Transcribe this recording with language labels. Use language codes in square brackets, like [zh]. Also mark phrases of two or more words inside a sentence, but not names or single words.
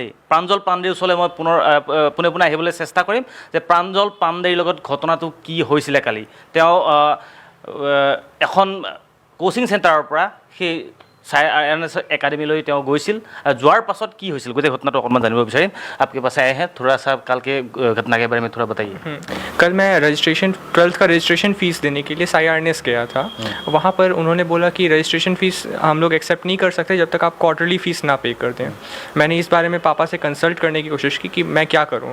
[as] প্ৰাঞ্জল পাণ্ডেৰ ওচৰলৈ মই পোনে আহিবলৈ চেষ্টা কৰিম যে প্ৰাঞ্জল পাণ্ডেৰ লগত ঘটনাটো কি হৈছিলে কালি। তেওঁ এখন [en] coaching centre [as] পৰা সেই IRNS একাডেমীলৈ তেওঁ গৈছিল। যোৱাৰ পাছত কি হৈছিল গোটেই ঘটনাটো অকণমান জানিব বিচাৰিম। [hi] आपके पास आए हैं, थोड़ा सा कल के घटना के बारे में थोड़ा बताइए। कल मैं 12th का [en] registration fee [hi] देने के लिए IRNS गया था। वहाँ पर उन्होंने बोला कि [en] registration fee [hi] हम लोग एक्सेप्ट नहीं कर सकते जब तक आप [en] quarterly fee [hi] ना पे कर दें। मैंने इस बारे में पापा से कंसल्ट करने की कोशिश की कि मैं क्या करूँ।